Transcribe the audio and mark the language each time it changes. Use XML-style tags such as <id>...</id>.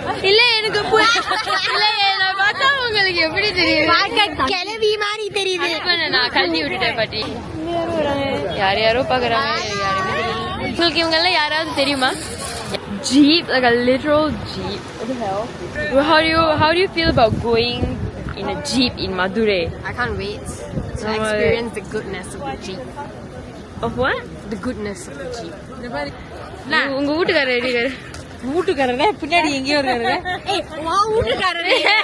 <ta>இல்ல எனக்கு இல்ல என்ன பார்த்தா உங்களுக்கு எப்படி தெரியுது? கிளவி மாதிரி தெரியுது. ஹஸ்பண்ட் நான் கழட்டி விட்டுட்டேன் பாட்டி. யாரோ பாக்குறாங்க. உங்களுக்கு இவங்க எல்லாம் யாராவது தெரியுமா?</ta> <en>Jeep, like a literal jeep. What the hell? How do you feel about going in a jeep in Madurai? I can't wait to experience the goodness of the jeep. Of what? The goodness of the jeep.</en> <ta>உங்க வீட்டுக்காரர் இருக்காரு. வீட்டுக்காரரே பின்னாடி எங்கேயோ இருக்காரு. ஏய் வா வீட்டுக்காரரே.</ta>